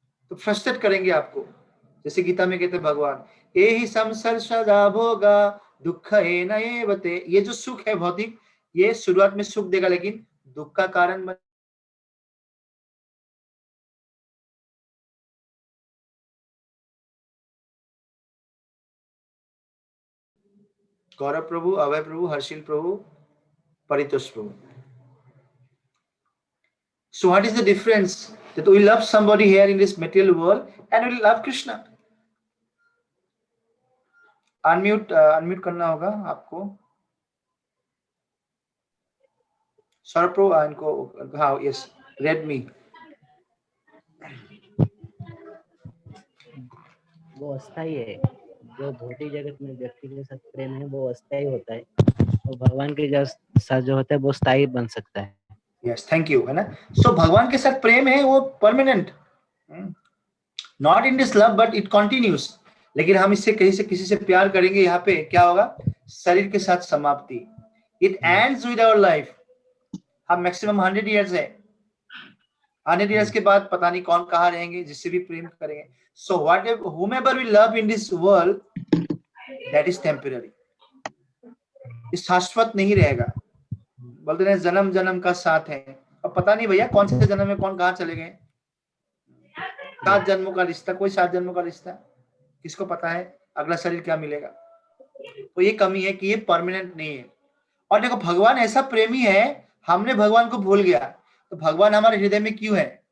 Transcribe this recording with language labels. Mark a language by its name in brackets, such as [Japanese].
[Hindi] तो फ्रस्ट्रेट करेंगे आपको, जैसे गीता में कहते भगवान, ये ही संसर सदा भोगा दुख एवते, ये जो सुख है भौतिक, ये शुरुआत में सुख देगा लेकिन दुख का कारण बन। गौरव प्रभु, अभय प्रभु, हर्षिल प्रभु, परितोष प्रभु। [English] So what is the difference, that we love somebody here in this material world and we love Krishna? [Hindi] Unmute करना होगा आपको। सौरभ प्रभु इनको, हाँ यस, रेडमी। वो अस्थाई है, जो भौतिक जगत में व्यक्ति के साथ प्रेम है वो अस्थाई होता है, और भगवान के साथ जो होता है वो स्थायी बन सकता है। [English] Yes, thank you, है ना। So [Hindi] भगवान के साथ प्रेम है वो [English] Permanent, not in this love but it continues. [Hindi] लेकिन हम इससे कहीं से किसी से प्यार करेंगे, यहाँ पे क्या होगा, शरीर के साथ समाप्ति, [English] It ends with our life. [Hindi] हम मैक्सिमम 100 इयर्स है, 100 इयर्स के बाद पता नहीं कौन कहाँ रहेंगे, जिससे भी प्रेम करेंगे। [English] so whatever whomever we love in this world, that is temporary, [Hindi] इस शाश्वत नहीं रहेगा। बोलते हैं जन्म जन्म का साथ है, अब पता नहीं भैया कौन से जन्म में कौन कहाँ चले गए। 7 जन्मों का रिश्ता, कोई 7 जन्मों का रिश्ता, किसको पता है अगला शरीर क्या मिलेगा। तो ये कमी है कि ये परमानेंट नहीं है। और देखो भगवान ऐसा प्रेमी है, हमने भगवान को भूल गया, तो भगवान हमारे हृदय में क्यों है।